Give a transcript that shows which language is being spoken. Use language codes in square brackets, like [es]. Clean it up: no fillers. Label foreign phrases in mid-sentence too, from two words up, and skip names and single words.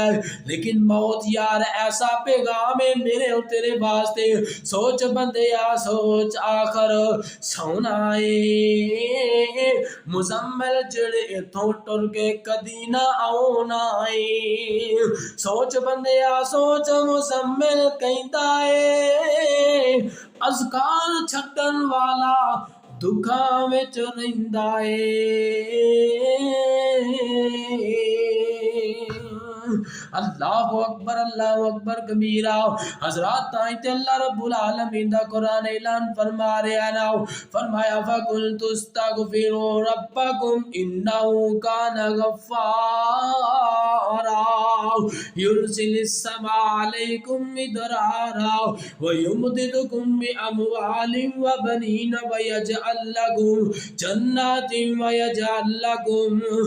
[pa] لیکن موت یار ایسا پیغام ہے میرے اور تیرے واسطے، سوچ بندیا سوچ آخر سونا ہے، مزمل جیہڑے ایتھوں ٹر کے کدی نہ آؤنا ہے. سوچ بندیا سوچ مزمل کہندا ہے، اذکار چھڈن والا دکھاں وچ رہندا ہے. [ar] الله أكبر كبيرا. [pa] حضرات تائی تے اللہ رب العالمین دا قرآن اعلان فرما رہا نا، فرمایا [ar] فقل تستغفروا ربكم إنه كان غفارا يرسل السماء عليكم مدرارا ويمددكم بأموال وبنين ويجعل لكم جنات ويجعل لكم